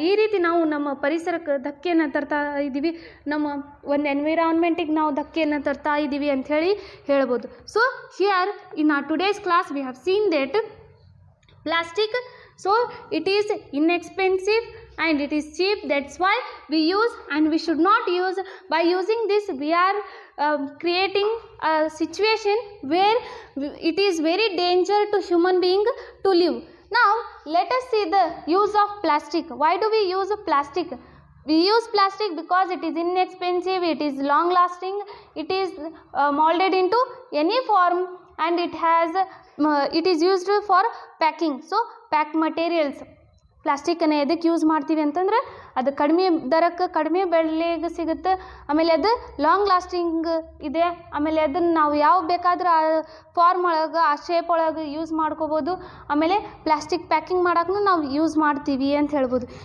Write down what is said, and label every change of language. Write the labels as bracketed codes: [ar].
[kn] ಈ ರೀತಿ ನಾವು ನಮ್ಮ ಪರಿಸರಕ್ಕೆ ಧಕ್ಕೆಯನ್ನು ತರ್ತಾ ಇದ್ದೀವಿ, ನಮ್ಮ ಒಂದು ಎನ್ವಿರಾನ್ಮೆಂಟಿಗೆ ನಾವು ಧಕ್ಕೆಯನ್ನು ತರ್ತಾ ಇದ್ದೀವಿ ಅಂಥೇಳಿ ಹೇಳ್ಬೋದು. [en] So here in our today's class we have seen that plastic, so it is inexpensive and it is cheap. That's why we use, and we should not use. By using this we are creating a situation where it is very danger to human being to live. Now let us see the use of plastic. Why do we use plastic? We use plastic because it is inexpensive, it is long lasting, it is molded into any form, and it is used for packing. So pack materials. [kn] ಪ್ಲಾಸ್ಟಿಕ್ಕನ್ನು ಎದಕ್ಕೆ use ಮಾಡ್ತೀವಿ ಅಂತಂದರೆ ಅದು ಕಡಿಮೆ ದರಕ್ಕೆ ಕಡಿಮೆ ಬೆಲೆಗೆ ಸಿಗುತ್ತೆ, ಆಮೇಲೆ ಅದು ಲಾಂಗ್ ಲಾಸ್ಟಿಂಗ್ ಇದೆ, ಆಮೇಲೆ ಅದನ್ನು ನಾವು ಯಾವ ಬೇಕಾದ್ರೂ ಆ ಫಾರ್ಮ್ ಒಳಗೆ, ಆ ಶೇಪ್ ಒಳಗೆ ಯೂಸ್ ಮಾಡ್ಕೋಬೋದು. ಆಮೇಲೆ ಪ್ಲಾಸ್ಟಿಕ್ ಪ್ಯಾಕಿಂಗ್ ಮಾಡೋಕ್ಕೂ ನಾವು ಯೂಸ್ ಮಾಡ್ತೀವಿ ಅಂತ ಹೇಳ್ಬೋದು.